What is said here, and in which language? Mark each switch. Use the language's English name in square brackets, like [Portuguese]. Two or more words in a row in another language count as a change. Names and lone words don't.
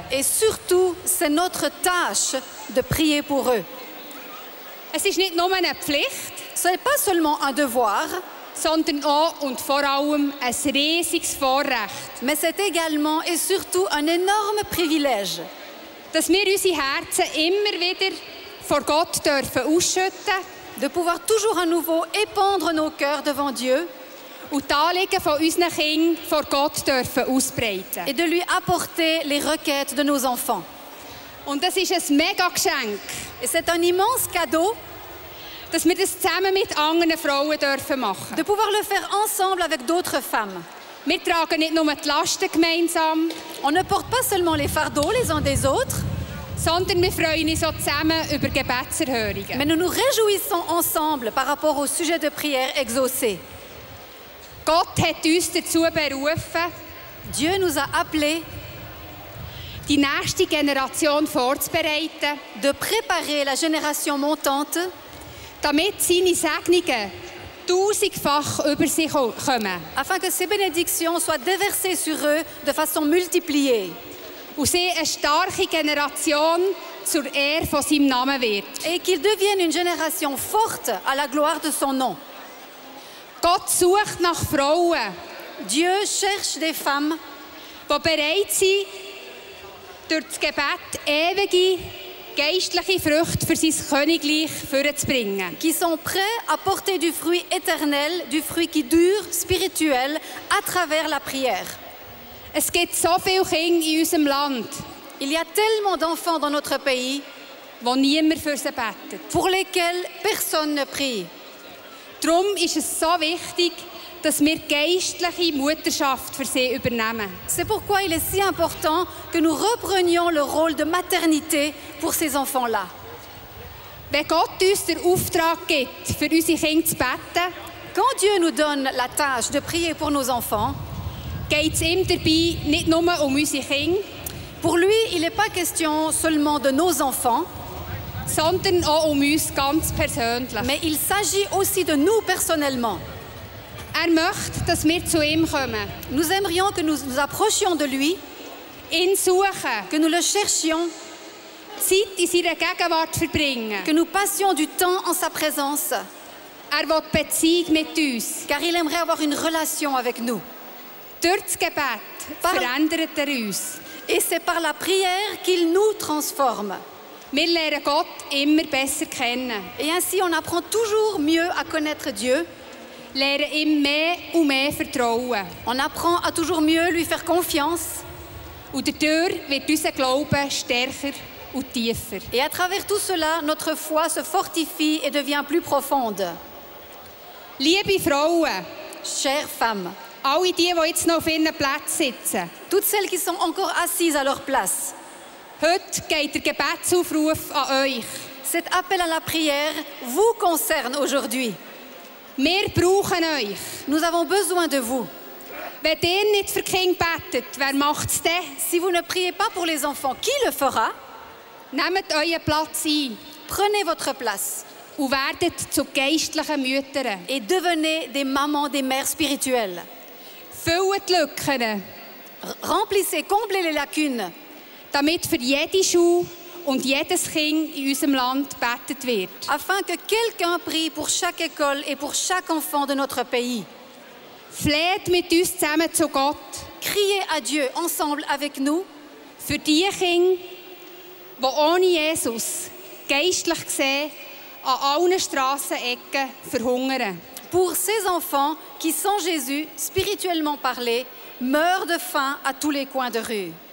[French] Et surtout, c'est notre tâche de prier pour eux. [German] Es ist nicht nur eine Pflicht, [French] Ce n'est pas seulement un devoir, [German] sondern auch und vor allem ein riesiges Vorrecht, [French] mais c'est également et surtout un énorme privilège [German] dass wir unsere Herzen immer wieder vor Gott dürfen ausschütten [French] de pouvoir toujours à nouveau épandre nos cœurs devant Dieu [German] und die Anliegen von unseren Kindern vor Gott dürfen ausbreiten. [French] et de lui apporter les requêtes de nos enfants. [German] Und das ist ein mega Geschenk, [French] Et c'est un immense cadeau [German] dass wir das zusammen mit anderen Frauen dürfen machen. [French] de pouvoir le faire ensemble avec d'autres femmes. [German] Wir tragen nicht nur die Lasten gemeinsam, [French] On ne porte pas seulement les fardeaux les uns des autres, [German] sondern wir freuen uns auch zusammen über Gebetserhörungen. [French] mais nous nous réjouissons ensemble par rapport au sujet de prière exaucé. [German] Gott hat uns dazu berufen, [French] Dieu nous a appelés [German] die nächste Generation vorzubereiten, [French] de préparer la génération montante [German] damit seine Segnungen tausendfach über sie kommen [French] afin que ces bénédictions soient déversées sur eux de façon multipliée [German] und sie eine starke Generation zur Ehre von seinem Namen wird. [French] et qu'ils deviennent une génération forte à la gloire de son nom. [German] Gott sucht nach Frauen, [French] Dieu cherche des femmes [German] die bereit sind, durch das Gebet ewige geistliche Früchte für sein Königreich vorzubringen. [French] qui sont prêts à porter du fruit éternel, du fruit qui dure, spirituel, à travers la prière. [German] Es gibt so viele Kinder in unserem Land, [French] Il y a tellement d'enfants dans notre pays [German] wo niemand für sie betet. [French] pour lesquels personne ne prie. [German] Darum ist es so wichtig, dass wir geistliche Mutterschaft für sie übernehmen. [French] C'est pourquoi il est si important que nous reprenions le rôle de maternité pour ces enfants-là. [German] Wenn Gott uns den Auftrag gibt, für unsere Kinder zu beten, [French] Quand Dieu nous donne la tâche de prier pour nos enfants, [German] geht es ihm dabei nicht nur um unsere Kinder, [French] pour lui, il n'est pas question seulement de nos enfants, [German] sondern auch um uns ganz persönlich. [French] mais il s'agit aussi de nous personnellement. [German] Er möchte, dass wir zu ihm kommen, [French] Nous aimerions que nous nous approchions de lui, [German] ihn suchen, [French] que nous le cherchions, [German] Zeit in seiner Gegenwart verbringen. [French] que nous passions du temps en sa présence, [German] Er will Beziehung mit uns. [French] car il aimerait avoir une relation avec nous. [German] Durch das Gebet verändert er uns. [French] Et c'est par la prière qu'il nous transforme. [German] Wir lernen Gott immer besser kennen, [French] Et ainsi, on apprend toujours mieux à connaître Dieu. [German] lernen ihm mehr und mehr vertrauen. [French] On apprend à toujours mieux lui faire confiance. [German] Und dadurch wird unser Glaube stärker und tiefer. [French] Et à travers tout cela, notre foi se fortifie et devient plus profonde. [German] Liebe Frauen, [French] Chères femmes, [German] alle die jetzt noch auf ihren Plätzen sitzen, [French] toutes celles qui sont encore assises à leur place, [German] heute geht der Gebetsaufruf an euch. [French] cet appel à la prière vous concerne aujourd'hui. [German] Wir brauchen euch. [French] Nous avons besoin de vous. [German] Wenn ihr nicht für die Kinder betet, wer macht es dann? [French] Si vous ne priez pas pour les enfants, qui le fera? [German] Nehmt euren Platz ein [French] Prenez votre place [German] und werdet zu geistlichen Müttern. [French] et devenez des mamans, des mères spirituelles. [German] Füllt die Lücken, [French] Remplissez, comblez les lacunes, [German] damit für jede Schule und jedes Kind in unserem Land gebetet wird. [French] afin que quelqu'un prie pour chaque école et pour chaque enfant de notre pays. [German] Fleht mit uns zusammen zu Gott [French] Criez à Dieu ensemble avec nous [German] für die Kinder, die ohne Jesus, geistlich gesehen, an allen Strassenecken verhungern. [French] pour ces enfants qui, sans Jésus, spirituellement parlé, meurent de faim à tous les coins de rue.